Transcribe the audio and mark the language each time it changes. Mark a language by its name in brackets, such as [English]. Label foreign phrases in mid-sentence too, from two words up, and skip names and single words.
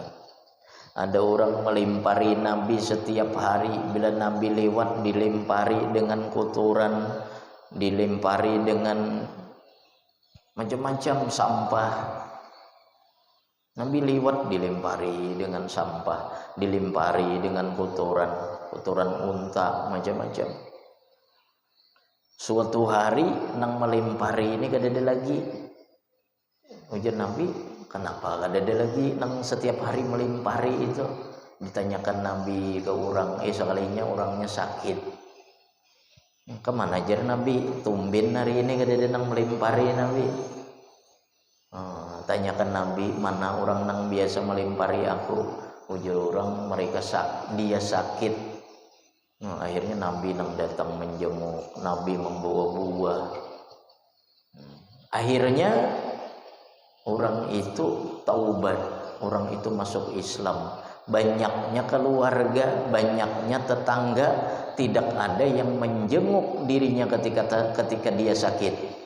[Indonesian] Ada orang melempari Nabi setiap hari, bila Nabi lewat dilempari dengan kotoran, dilempari dengan macam-macam sampah. Nabi lewat dilempari dengan sampah, dilempari dengan kotoran unta, macam-macam. [Banjar] Suatu hari nang melempari ini kada ada lagi. Ujar Nabi, kenapa kada ada lagi nang setiap hari melempari itu? [Indonesian] Ditanyakan Nabi ke orang, sekalinya orangnya sakit. [Banjar] Kemana ajar Nabi? Tumben hari ini kada ada nang melempari Nabi. Tanyakan Nabi, mana orang nang biasa melempari aku? Ujar orang, dia sakit. Akhirnya Nabi nang datang menjenguk, [Indonesian] Nabi membawa buah. Akhirnya orang itu taubat, orang itu masuk Islam. Banyaknya keluarga, banyaknya tetangga, tidak ada yang menjenguk dirinya ketika dia sakit.